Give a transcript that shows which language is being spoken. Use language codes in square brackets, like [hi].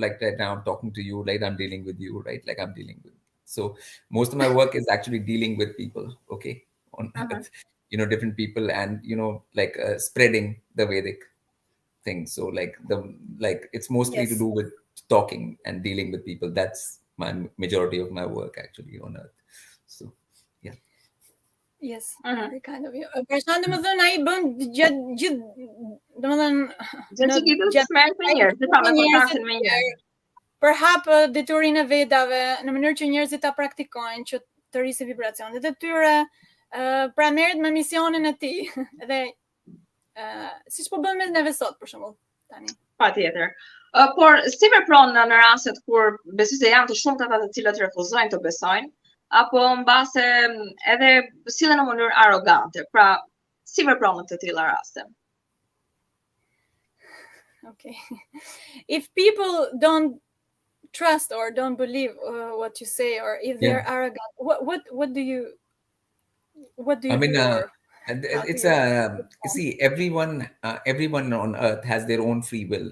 [en] Like right now, I'm talking to you, like I'm dealing with you, right? Like I'm dealing with. So most of my work is actually dealing with people. Okay, on Earth. different people, and like spreading the Vedic thing. So like it's mostly to Yes. do with talking and dealing with people. That's my majority of my work actually on Earth. So yeah. Yes, Mhm. very kind of you. [sq] Prashant, domethënë ai bën gjithë, domethënë Gjë që gjithë me njerëz, pra me kontaktin me njerëz. përhap deturinë e Vedave në mënyrë që njerëzit ta praktikojnë, që të rrisë vibracionet e tyre, pra merret me misionin e tij. Dhe siç po bën me neve sot për shembull tani. Patjetër. Por si vepron në rastet kur besoj se janë të shumta ata të cilët refuzojnë të besojnë, apo mbase edhe sillen në mënyrë arrogante. Pra, si vepron në të tilla raste? [en] Okay. If people don't trust or don't believe what you say, or if they're arrogant, what do you I mean, do? it's you see, everyone on Earth has their own free will.